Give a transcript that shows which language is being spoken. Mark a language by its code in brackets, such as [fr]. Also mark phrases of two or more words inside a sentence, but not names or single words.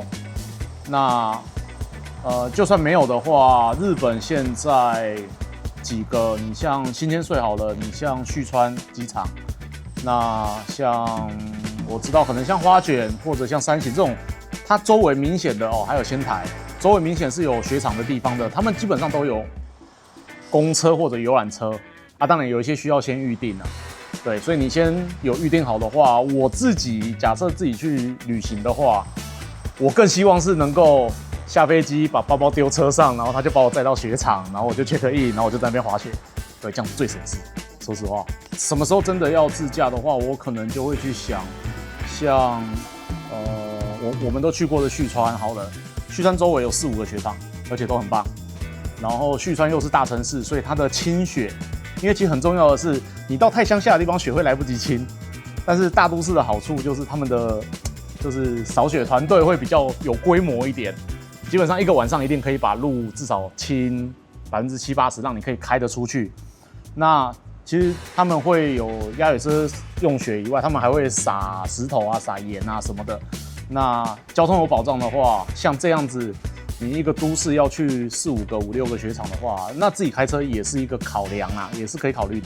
[zh] 那就算沒有的話，日本現在幾個，你像新千歲好了，你像旭川機場，那像我知道可能像花卷或者像山形這種，它周圍明顯的還有仙台，周圍明顯是有雪場的地方的，他們基本上都有公車或者遊覽車啊，當然有一些需要先預定啊。對，所以你先有預定好的話，我自己假設自己去旅行的話，我更希望是能夠下飛機把包包丟車上，然後他就把我載到雪場，然後我就 [en] check in， [zh] 然後我就在那邊滑雪。對，這樣子最省事。說實話，什麼時候真的要自駕的話，我可能就會去想，像我們都去過的旭川，好了，旭川周圍有4-5個雪場，而且都很棒。然後旭川又是大城市，所以它的清雪，因為其實很重要的是，你到太鄉下的地方雪會來不及清，但是大都市的好處就是他们的就是掃雪團隊會比較有規模一點，基本上一個晚上一定可以把路至少清70%-80%，讓你可以開得出去。那其實他們會有鴨尾車用雪以外，他們還會撒石頭啊、撒鹽啊什麼的。那交通有保障的話，像這樣子，你一個都市要去4-5個、5-6個雪場的話，那自己開車也是一個考量啊，也是可以考慮的。